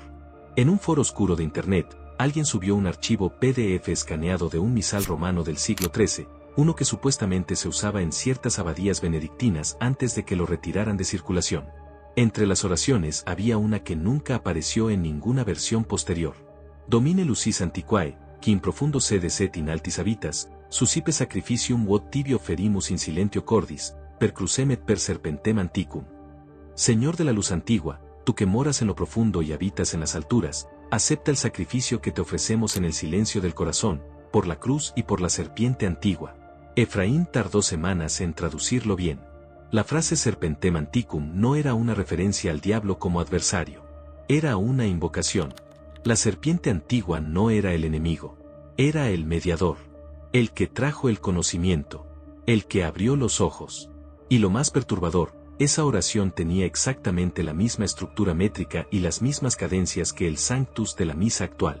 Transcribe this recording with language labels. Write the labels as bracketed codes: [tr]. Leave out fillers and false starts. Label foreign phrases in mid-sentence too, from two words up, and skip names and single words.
[es] En un foro oscuro de Internet, alguien subió un archivo PDF escaneado de un misal romano del siglo XIII, uno que supuestamente se usaba en ciertas abadías benedictinas antes de que lo retiraran de circulación. Entre las oraciones había una que nunca apareció en ninguna versión posterior. [la] Domine lucis antiquae, qui in profundo sede set in altis habitas, susipe sacrificium vot tibio ferimus in silentio cordis, per crucem et per serpentem anticum. [es] Señor de la luz antigua, tú que moras en lo profundo y habitas en las alturas, acepta el sacrificio que te ofrecemos en el silencio del corazón, por la cruz y por la serpiente antigua. Efraín tardó semanas en traducirlo bien. La frase [la] serpentem anticum [es] no era una referencia al diablo como adversario. Era una invocación. La serpiente antigua no era el enemigo. Era el mediador. El que trajo el conocimiento. El que abrió los ojos. Y lo más perturbador, esa oración tenía exactamente la misma estructura métrica y las mismas cadencias que el Sanctus de la misa actual.